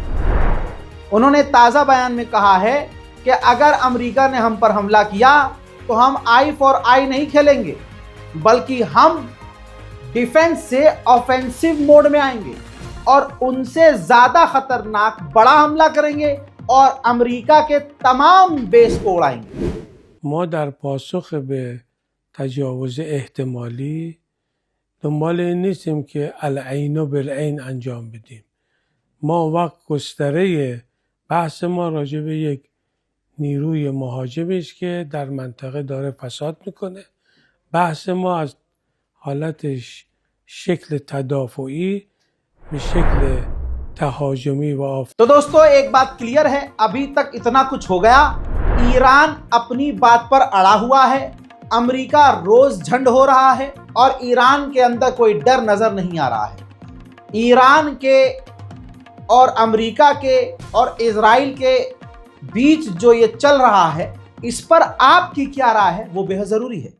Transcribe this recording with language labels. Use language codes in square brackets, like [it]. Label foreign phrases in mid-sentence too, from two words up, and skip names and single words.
[hi] उन्होंने ताज़ा बयान में कहा है कि अगर अमेरिका ने हम पर हमला किया तो हम [en] eye for eye [hi] नहीं खेलेंगे, बल्कि हम डिफेंस से [en] offensive mode [hi] में आएंगे और उनसे ज़्यादा खतरनाक बड़ा हमला करेंगे और अमेरिका के तमाम बेस को उड़ाएंगे। [fa] ما در پاسخ به تجاوز احتمالی دنبال این نیستیم که [ar] العین بالعین [fa] انجام بدیم. ما وقت گستره بحث ما راجع به یک نیروی مهاجمی است که در منطقه داره فساد میکنه. بحث ما از حالت شکل تدافعی به شکل تهاجمی و [hi] तो दोस्तों, एक बात क्लियर है, अभी तक इतना कुछ हो गया। ईरान अपनी बात पर अड़ा हुआ है, अमेरिका रोज झंड हो रहा है और ईरान के अंदर कोई डर नजर नहीं आ रहा है। ईरान के और अमेरिका के और इजराइल के बीच जो ये चल रहा है, इस पर आपकी क्या राय है वो बेहद ज़रूरी है।